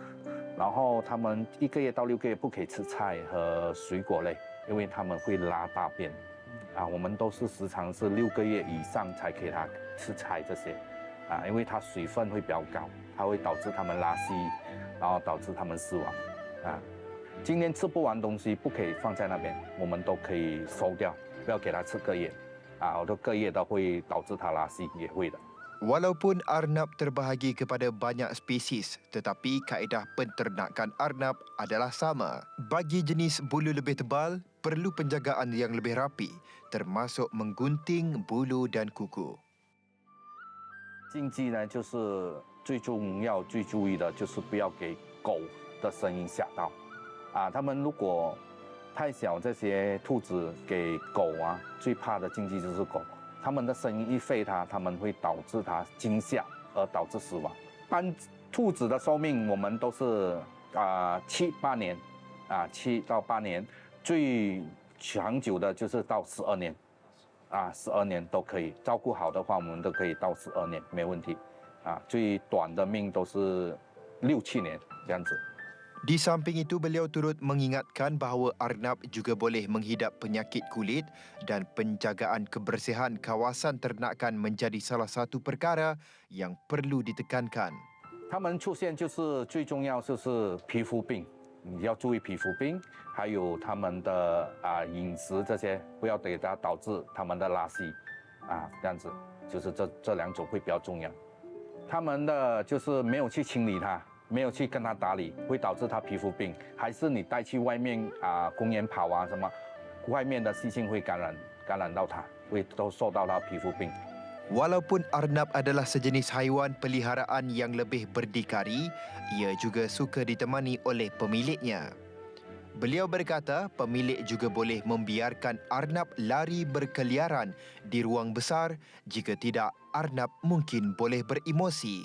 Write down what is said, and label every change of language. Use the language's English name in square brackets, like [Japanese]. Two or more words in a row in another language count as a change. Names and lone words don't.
[Chinese] 然后它们1个月到6个月不可以吃菜和水果类，因为它们会拉大便我们都是时常是6个月以上才给它吃菜这些因为它水分会比较高，它会导致它们拉稀，然后导致它们死亡今天吃不完东西不可以放在那边，我们都可以收掉，不要给它吃隔夜我的隔夜都会导致它拉稀，也会的。 [Malay] Walaupun arnab terbahagi kepada banyak spesies, tetapi kaedah penternakan arnab adalah sama. Bagi jenis bulu lebih tebal, perlu penjagaan yang lebih rapi, termasuk menggunting bulu dan kuku. [Chinese] 禁忌呢，就是最重要、最注意的，就是不要给狗的声音吓到它们如果太小，这些兔子给狗最怕的禁忌就是狗。它们的声音一吠它们会导致它惊吓而导致死亡。般兔子的寿命我们都是7、8年7到8年，最长久的就是到12年12年都可以，照顾好的话我们都可以到12年没问题最短的命都是6、7年这样子。 [Malay] Di samping itu, beliau turut mengingatkan bahawa arnab juga boleh menghidap penyakit kulit dan penjagaan kebersihan kawasan ternakan menjadi salah satu perkara yang perlu ditekankan. [Chinese] 它们出现就是最重要就是皮肤病，你要注意皮肤病，还有它们的饮食这些，不要给它导致它们的拉稀这样子，就是这2种会比较重要。它们的就是没有去清理它。 没有去跟它打理，会导致它皮肤病，还是你带去外面公园跑什么，外面的细菌会感染到它，会都受到它皮肤病。 [Malay] Walaupun arnab adalah sejenis haiwan peliharaan yang lebih berdikari, ia juga suka ditemani oleh pemiliknya. Beliau berkata, pemilik juga boleh membiarkan arnab lari berkeliaran di ruang besar. Jika tidak, arnab mungkin boleh beremosi.